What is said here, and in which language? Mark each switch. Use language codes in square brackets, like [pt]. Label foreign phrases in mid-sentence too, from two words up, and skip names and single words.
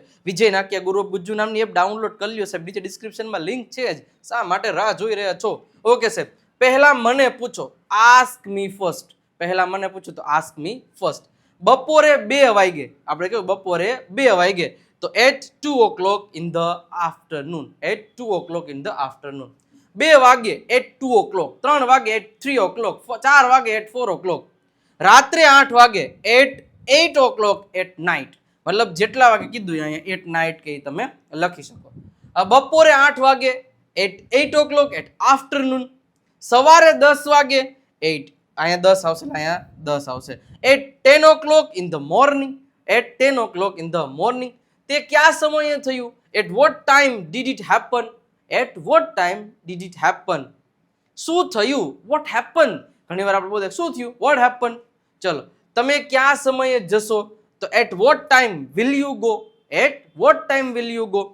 [gu] વિજય નાકિયા ગુરુ ઓફ ગુજ્જુ નામની એપ ડાઉનલોડ કરી લ્યો સાહેબ, નીચે ડિસ્ક્રિપ્શનમાં લિંક છે જ. શા માટે રાહ જોઈ રહ્યા છો? ઓકે સાહેબ, પહેલા મને પૂછો, [en] ask me first. [gu] પહેલા મને પૂછો તો [en] ask me first. [gu] બપોરે 2 વાગે, આપણે કહ્યું બપોરે 2 વાગે, તો [en] at 2 o'clock in the afternoon. એટ 2 o'clock in the afternoon. 2 વાગે at 2 o'clock, 3 વાગે at 3 o'clock, 4 વાગે at 4 o'clock, [gu] રાત્રે 8 વાગે [en] at 8 o'clock at night. [gu] મતલબ જેટલા વાગે કીધું અહીંયા [en] at night [gu] કે તમે લખી શકો. બપોરે 8 વાગે [en] at 8 o'clock at afternoon. [gu] સવારે 10 વાગે એટ, અહીંયા 10 આવશે, અહીંયા 10 આવશે, [en] at 10 o'clock in the morning. એટ 10 o'clock in the morning. [gu] તે કયા સમયે થયું? [en] At what time did it happen? At what time did it happen? [gu] શું થયું? [en] What happen? [gu] ઘણી વાર આપણે બોલते શું થયું? [en] What happen? [gu] ચલો, તમે કયા સમયે જશો? [en] તો At what time will you go? At what time will you go?